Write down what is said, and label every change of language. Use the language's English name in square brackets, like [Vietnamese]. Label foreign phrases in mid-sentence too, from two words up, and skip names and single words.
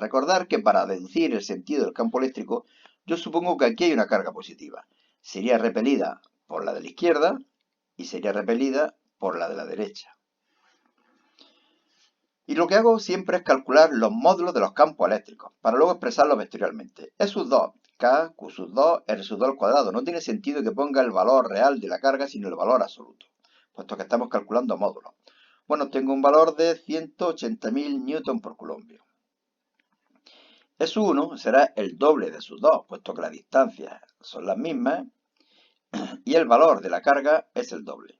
[Spanish] Recordar que para deducir el sentido del campo eléctrico, yo supongo que aquí hay una carga positiva. Sería repelida por la de la izquierda y sería repelida por la de la derecha. Y lo que hago siempre es calcular los módulos de los campos eléctricos, para luego expresarlos vectorialmente. E sub 2, K, Q sub 2, R sub 2 al cuadrado. No tiene sentido que ponga el valor real de la carga, sino el valor absoluto, puesto que estamos calculando módulos. Bueno, tengo un valor de 180.000 newton por coulombio. E sub 1 será el doble de sub 2, puesto que las distancias son las mismas, y el valor de la carga es el doble.